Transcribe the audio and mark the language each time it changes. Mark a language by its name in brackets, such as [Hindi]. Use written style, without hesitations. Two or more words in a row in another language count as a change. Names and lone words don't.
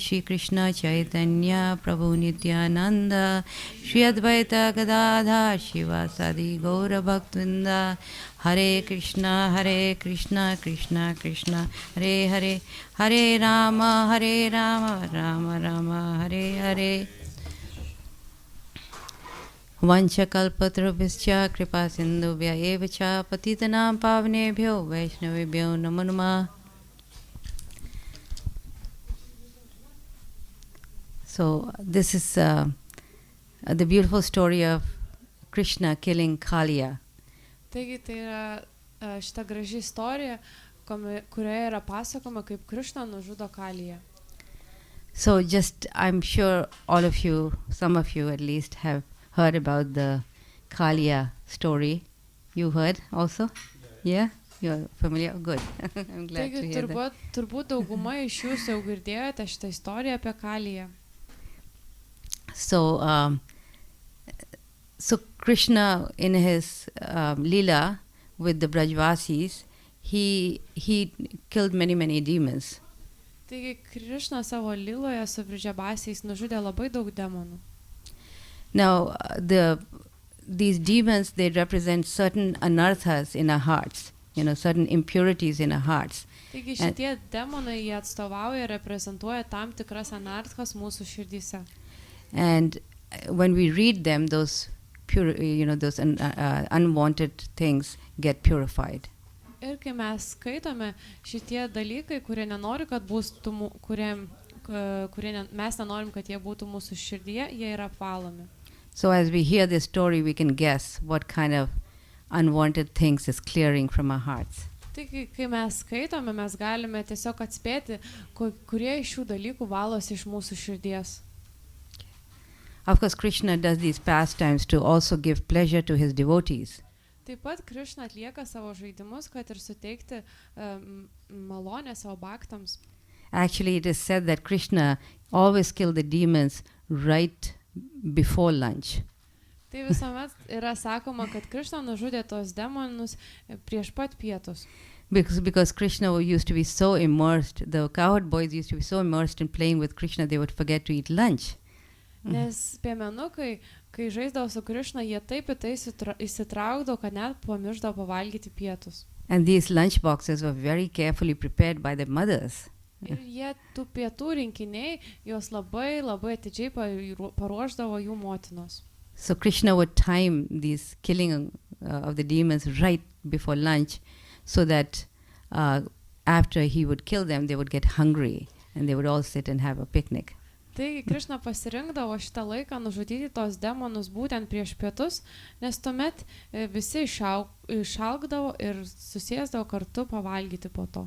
[Sanskrit] श्री कृष्ण चैतन्य प्रभु नित्यानन्द श्री अद्वैत गदाधर शिवासादि गौर भक्तविन्द हरे कृष्ण कृष्ण कृष्ण हरे हरे हरे राम राम राम हरे हरे वाञ्छाकल्पतरुभिश्च कृपा सिन्धुभ्य एव च पतितानां पावनेभ्यो वैष्णवेभ्यो नमो नमः. [English] So this is the beautiful story of Krishna killing Kaliya. [Lithuanian] Taigi tai yra šita graži istorija, kurioje yra pasakoma, kaip Krišna nužudo Kaliją. [English] So just, I'm sure all of you, some of you at least, have heard about the Kaliya story. You heard also? Yeah? You're familiar? Good. I'm glad to hear that. [Lithuanian] Turbūt dauguma iš jūsų jau girdėjote šitą istoriją apie Kaliją. [English] So Krishna in his lila with the Brajvasis, he killed many demons. [Lithuanian] Taigi Krišna savo liloje su Bridžabasiais nužudė labai daug demonų. [English] Now these demons, they represent certain anarthas in our hearts, certain impurities in our hearts. [Lithuanian] Taigi šitie demonai jie atstovauja ir reprezentuoja tam tikras anarthas mūsų širdyse. [English] And when we read them, those those unwanted things get purified. [Lithuanian] Ir kai mes skaitome šitie dalykai, kurie nenori, kad būtų, mes nenorim, kad jie būtų mūsų širdyje, jie yra apvalomi. [English] So as we hear this story, we can guess what kind of unwanted things is clearing from our hearts. [Lithuanian] Taigi, kai mes skaitome, mes galime tiesiog atspėti, kurie iš šių dalykų valosi iš mūsų širdies. [English] Of course, Krishna does these pastimes to also give pleasure to his devotees. [Lithuanian] Taip pat Krišna atlieka savo žaidimus, kad ir suteikti malonę savo baktams. [English] Actually, it is said that Krishna always killed the demons right before lunch. [Lithuanian] Tai visuomet yra sakoma, kad Krišna nužudė tos demonus prieš pat pietus. [English] Because Krishna used to be so immersed, the cowherd boys used to be so immersed in playing with Krishna, they would forget to eat lunch. [Lithuanian] Nes piemenukai, kai žaisdavo su Krišna, jie taip į tai įsitraukdavo, kad net pamiršdavo pavalgyti pietus. [English] And these lunch boxes were very carefully prepared by the mothers. [Lithuanian] Ir jie tų pietų rinkiniai, juos labai atidžiai paruošdavo jų motinos. [English] So Krishna would time these killing of the demons right before lunch, so that after he would kill them, they would get hungry and they would all sit and have a picnic. [Lithuanian] Taigi Krišna pasirinkdavo šitą laiką nužudyti tos demonus būtent prieš pietus, nes tuomet visi išalkdavo ir susėsdavo kartu pavalgyti po to.